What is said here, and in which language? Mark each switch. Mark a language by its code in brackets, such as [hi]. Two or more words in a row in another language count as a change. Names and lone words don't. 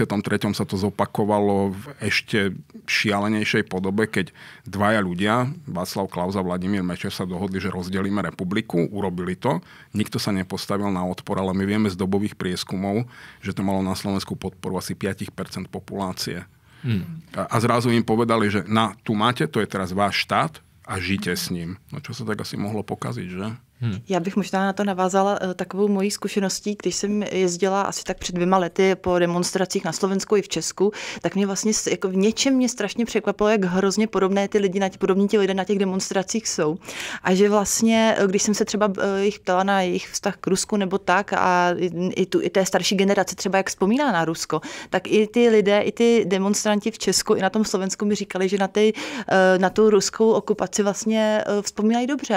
[sk] sa to zopakovalo v ešte šialenejšej podobe, keď dvaja ľudia, Václav Klaus a Vladimír Mečiar, sa dohodli, že rozdelíme republiku, urobili to. Nikto sa nepostavil na odpor, ale my vieme z dobových prieskumov, že to malo na Slovensku podporu asi 5% populácie. A zrazu im povedali, že tu máte, to je teraz váš štát a žite s ním. No čo sa tak asi mohlo pokaziť, že? [cs] Já bych možná na to navázala takovou mojí zkušeností, když jsem jezdila asi tak před 2 lety po demonstracích na Slovensku i v Česku, tak mě vlastně jako v něčem mě strašně překvapilo, jak hrozně podobní ti lidé na těch demonstracích jsou. A že vlastně, když jsem se třeba jich ptala na jejich vztah k Rusku nebo tak a i té starší generace třeba jak vzpomíná na Rusko, tak i ty lidé, i ty demonstranti v Česku i na tom Slovensku mi říkali, že na tu ruskou okupaci vlastně vzpomínají dobře.